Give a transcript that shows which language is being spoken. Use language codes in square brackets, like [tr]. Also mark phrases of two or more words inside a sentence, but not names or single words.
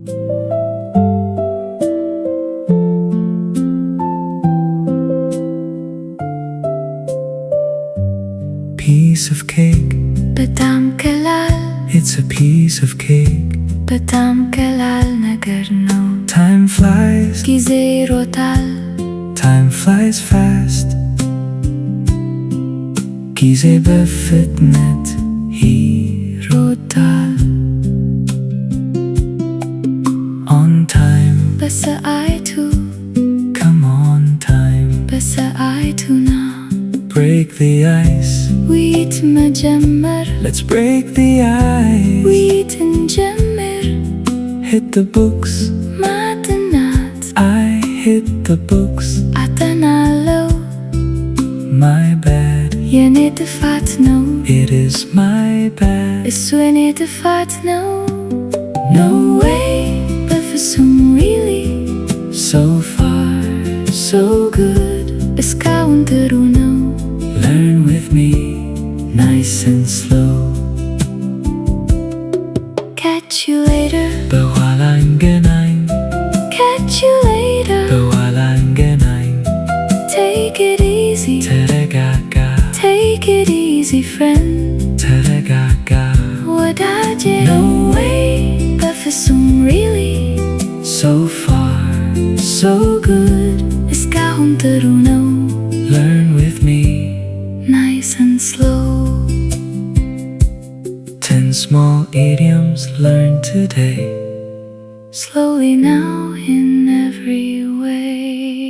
[en] Piece of cake [am] በጣም ቀላል [en] It's a piece of cake [am] በጣም ቀላል ነገር ነው [en] Time flies [am] ጊዜ ይሮጣል [en] Time flies fast [am] ጊዜ በፍጥነት ይሮጣል [en] On time [am] በሰዓቱ [en] Come on time [am] በሰዓቱ ና [en] Break the ice [am] ውይይት መጀመር [en] Let's break the ice [am] ውይይት እንጀምር [en] Hit the books [am] ማጥናት [en] I hit the books [am] አጠናለው [en] My bad [am] የኔ ጥፋት ነው [en] It is my bad [am] እሱ የኔ ጥፋት ነው [en] No way [am] በፍጹም really [en] So far so good [am] እስካሁን ጥሩ ነው [en] Learn with me Nice and slow Catch you later [am] በኋላ እንገናኝ [en] Catch you later [am] በኋላ እንገናኝ [en] Take it easy [am] ተረጋጋ [en] Take it easy friend [am] ተረጋጋ ወዳጄ [en] No way [am] በፍጹም really [en] So far so good [am] እስካሁን ጥሩ ነው [en] Learn with me Nice and slow 10 small idioms learned today Slowly now in every way